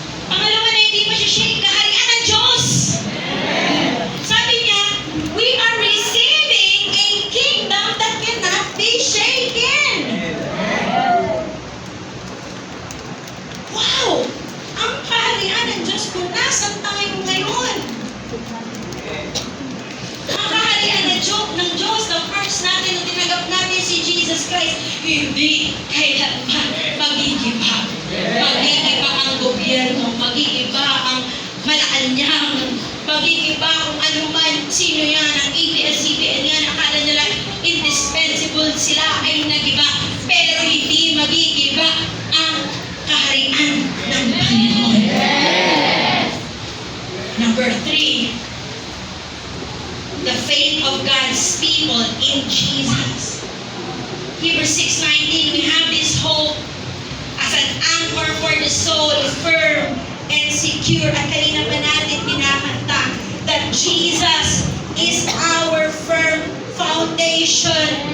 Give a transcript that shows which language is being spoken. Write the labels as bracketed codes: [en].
[tl] Pangalawa na hindi mo shake, kaharian ng Diyos. Sabi niya, [en] we are receiving a kingdom that cannot be shaken. Wow! [tl] Ang kaharian ng Diyos kung nasan tayo ngayon. Ang kaharian ng Diyos, the first natin na tinanggap natin si Jesus Christ, hindi kailanman magigiba. Magigiba ang gobyerno, magigiba ang Malacanang, magigiba kung ano man, sino yan, ang ABS-CBN yan, akala nila indispensable sila ay nagiba, pero hindi magigiba ang kaharian ng Panginoon. [en] Number 3, the faith of God's people in Jesus. Hebrews 6:19, we have this hope as an anchor for the soul, firm and secure. [tl] At kanina pa natin pinakanta [en] that Jesus is our firm foundation.